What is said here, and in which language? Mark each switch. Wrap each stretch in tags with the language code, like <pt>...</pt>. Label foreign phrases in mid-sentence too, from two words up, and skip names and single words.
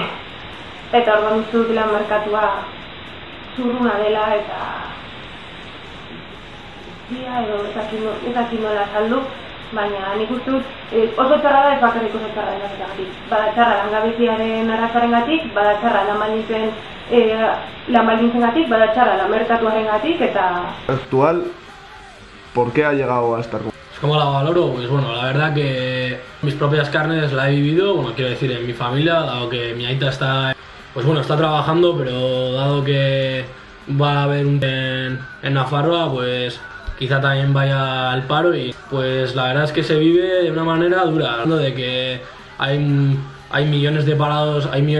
<eu>Eta orduan uste dut lan merkatua zurruna dela eta edo ez dakit nola saldu, baina nik uste dut oso txarra da ez bakarrik oso txarra denagatik. Bada txarra langabeziaren arazoarengatik, bada txarra lan baldintzengatik, bada txarra lan merkatuarengatik eta...</eu> <es>Actual, ¿por qué ha llegado a estar? ¿Cómo la valoro? Pues bueno, la verdad que mis propias carnes la he vivido, bueno, quiero decir, en mi familia, dado que mi aita está, pues bueno, está trabajando, pero dado que va a haber un en Nafarroa, pues quizá también vaya al paro y pues la verdad es que se vive de una manera dura, hablando de que hay millones de parados,</es>